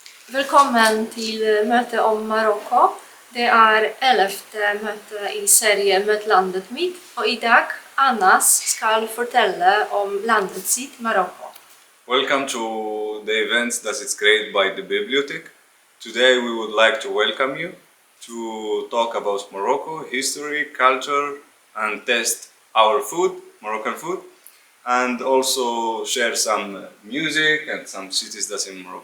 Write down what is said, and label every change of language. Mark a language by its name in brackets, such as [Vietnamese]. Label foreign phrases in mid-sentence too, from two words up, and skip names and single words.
[Norwegian] Velkommen til møtet om Marokko. Det er 11. møte i serien Møt landet mitt, og i dag Anas skal fortelle om landet sitt, Marokko. [English] Welcome to the event that is created by the bibliotek. Today we would like to welcome you to talk about Morocco, history, culture, and test our food, Moroccan food, and also share some music and some cities that's in Morocco.